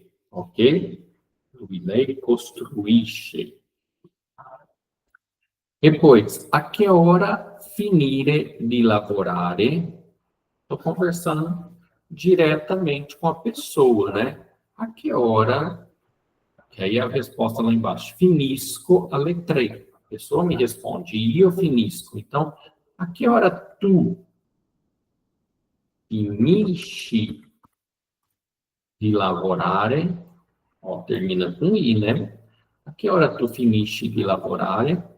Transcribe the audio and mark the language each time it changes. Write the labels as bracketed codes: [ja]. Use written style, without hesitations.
[it] Ok? Lui, lei, costruisce. [pt] Depois, a que hora [it] finire di lavorare? [pt] Estou conversando diretamente com a pessoa, né? A que hora? Que aí a resposta lá embaixo. [it] Finisco alle 3. [pt] A pessoa me responde, e eu finisco. Então, a que hora [it] tu finisci di lavorare? [pt] Ó, termina com i, né? A que hora [it] tu finisci di lavorare?